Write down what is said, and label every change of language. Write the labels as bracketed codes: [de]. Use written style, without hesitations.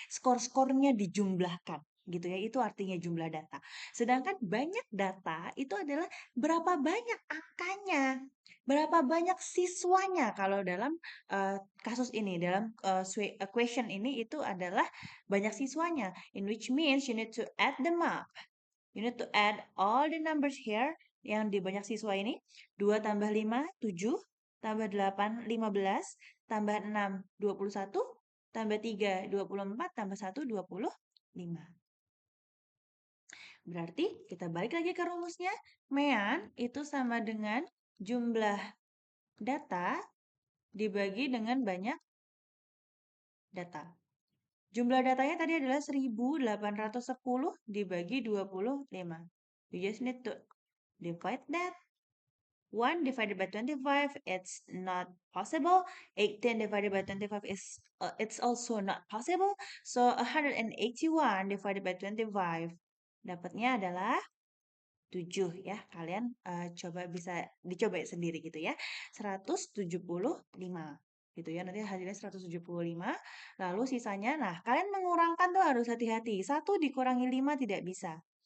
[id] Skor-skornya dijumlahkan. Gitu ya, itu artinya jumlah data. Sedangkan banyak data itu adalah berapa banyak angkanya. Berapa banyak siswanya. Kalau dalam kasus ini, dalam question ini itu adalah banyak siswanya. [en] In which means you need to add them up. You need to add all the numbers here [id] yang di banyak siswa ini. 2 tambah 5, 7. Tambah 8, 15. Tambah 6, 21. Tambah 3, 24. Tambah 1, 25. Berarti kita balik lagi ke rumusnya. Mean itu sama dengan jumlah data dibagi dengan banyak data. Jumlah datanya tadi adalah 1810 dibagi 25. [en] You just need to divide that. 1 divided by 25, it's not possible. 18 divided by 25 is it's also not possible. So 181 divided by 25 [id] dapatnya adalah 7 ya. Kalian bisa dicoba sendiri gitu ya. 175 gitu ya. Nanti hasilnya 175. Lalu sisanya, nah kalian mengurangkan tuh harus hati-hati. 1 dikurangi 5 tidak bisa.